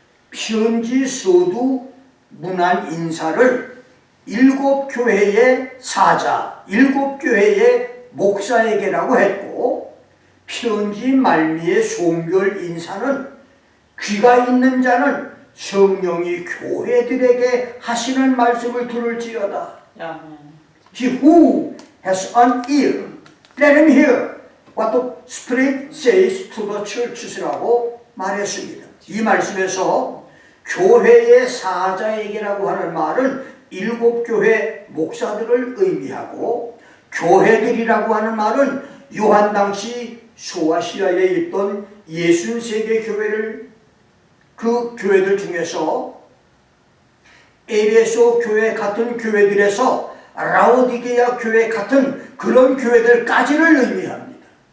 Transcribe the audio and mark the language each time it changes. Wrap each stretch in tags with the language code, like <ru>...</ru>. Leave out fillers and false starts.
<ko>편지 서두 문안 인사를 7교회의 사자, 7교회의 목사에게라고 했고 편지 말미의 송별 인사는 귀가 있는 자는 성령이 교회들에게 하시는 말씀을 들을지어다.</ko> <en>He who has an ear, let him hear what the Spirit says to the churches</en> <ko>라고 말했습니다. 이 말씀에서 교회의 사자에게라고 하는 말은 7교회 목사들을 의미하고 교회들이라고 하는 말은 요한 당시 소아시아에 있던 63개 교회를 그 교회들 중에서 에베소 교회 같은 교회들에서 라오디게야 교회 같은 그런 교회들까지를 의미합니다.</ko>